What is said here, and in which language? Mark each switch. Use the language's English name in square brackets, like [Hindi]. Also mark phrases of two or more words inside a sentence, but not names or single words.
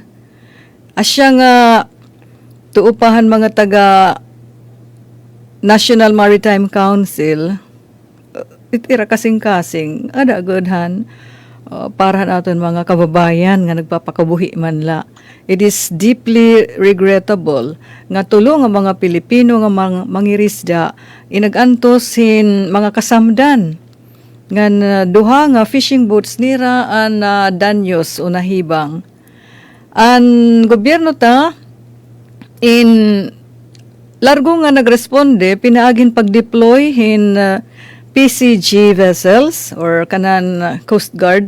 [Waray] Asya nga tuupahan mga taga National Maritime Council, itira kasing-kasing, ada godhan, para naton mga kababayan nga nagpapakabuhi man la. [English] It is deeply regrettable [Waray] nga tulo nga mga Pilipino nga mangirisda inagantosin mga kasamdan ngan duha nga [English] fishing boats [Waray] nira an danyos o nahibang. An gobyerno ta in largo nga nagresponde pinaagin pag-deploy in [English] PCG vessels [Waray] or kanan Coast Guard.